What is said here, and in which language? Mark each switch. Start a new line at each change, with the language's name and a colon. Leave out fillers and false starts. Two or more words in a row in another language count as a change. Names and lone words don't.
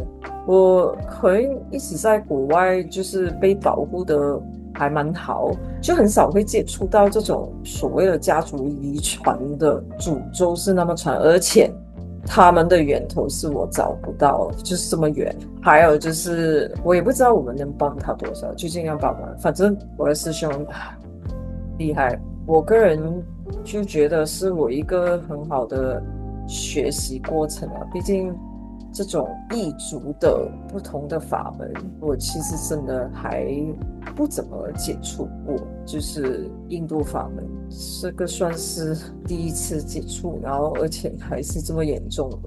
Chinese: 我可能一直在國外，就是被保護的還蠻好，就很少會接觸到這種所謂的家族遺傳的詛咒是那麼傳，而且他們的源頭是我找不到，就是這麼遠。還有就是我也不知道我們能幫他多少，就盡量幫忙。反正我的師兄厲害，我個人就覺得是我一個很好的學習過程啊，畢竟這種異族的不同的法門，我其實真的還不怎麼接觸過，就是印度法門，這個算是第一次接觸，然後而且還是這麼嚴重的。